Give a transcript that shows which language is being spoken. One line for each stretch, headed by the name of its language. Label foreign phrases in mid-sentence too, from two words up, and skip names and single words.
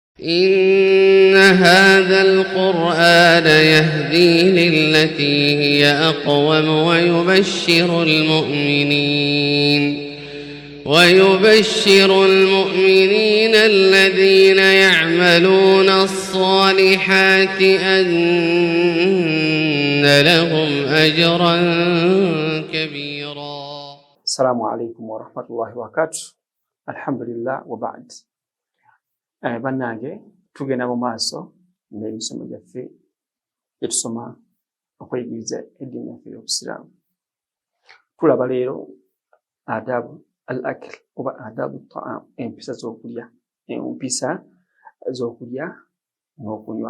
Arabic: إن هذا القرآن يهدي للتي هي أقوم ويبشر المؤمنين الذين يعملون الصالحات أن لهم أجرا كبيرا. السلام عليكم ورحمة الله وبركاته. الحمد لله وبعد.
Ganda: Bannange tugenda mu maaso n'emisomo gyaffe etusoma okweyigiriza eddiini yaffe y'Obusiraamu. Tulaba leero
Arabic: آداب الأكل
Ganda: oba
Arabic: آداب الطعام,
Ganda: empisa z'okulya n'okunywa.